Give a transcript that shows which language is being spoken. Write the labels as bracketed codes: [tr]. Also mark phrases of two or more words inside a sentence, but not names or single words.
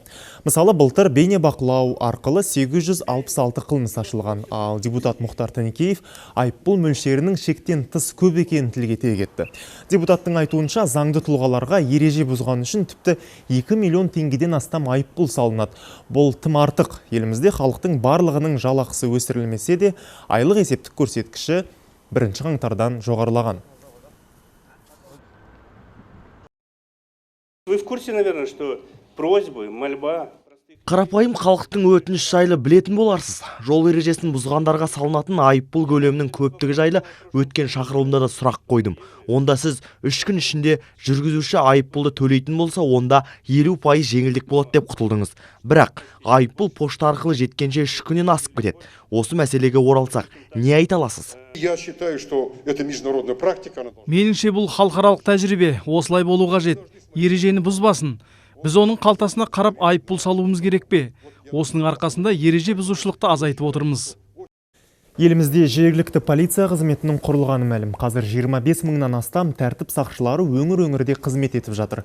[kk] Мысалы, былтыр бейнебақылау арқылы 866 қылмыс ашылған, ал депутат Мұхтар Тінікеев айыппұл мөлшерінің шектен тыс көп екенін тілге тиек етті. Депутаттың айтуынша, заңды тұлғаларға ереже бұзған үшін тіпті 2 миллион теңгеден астам айыппұл салынады. Бұл тым артық. Елімізде халықтың барлығының жалақысы өсірілмесе де, айлық есептік көрсеткіші 1 қаңтардан жоғарылаған. [ru] Вы в курсе, наверное, что просьбы, мольба... [kk] Қарапайым халықтың өтініш жайлы білетін боларсыз. Жол ережесін бұзғандарға салынатын айыппұл көлемінің көптігі жайлы өткен шақырылымда да сұрақ қойдым. Онда сіз 3 күн ішінде жүргізуші айыппұлды төлейтін болса, онда 50% жеңілдік болады деп құтылдыңыз. Бірақ айыппұл пошта арқылы жеткенше 3 күннен асып кетеді. Осы мәселеге оралсақ, не айта аласыз? [ru] Я считаю, что это международная практика. [kk] Меніңше бұл халықаралық тәжірибе, осылай болу қажет. Ережені бұзбасын. Біз оның қалтасына қарап айыппұл салуымыз керек пе? Осының арқасында ереже бұзушылықты азайтып отырмыз. Елімізде жергілікті полиция қызметінің құрылғаны мәлім. Қазір 25 мыңнан астам тәртіп сақшылары өңір-өңірде қызмет етіп жатыр.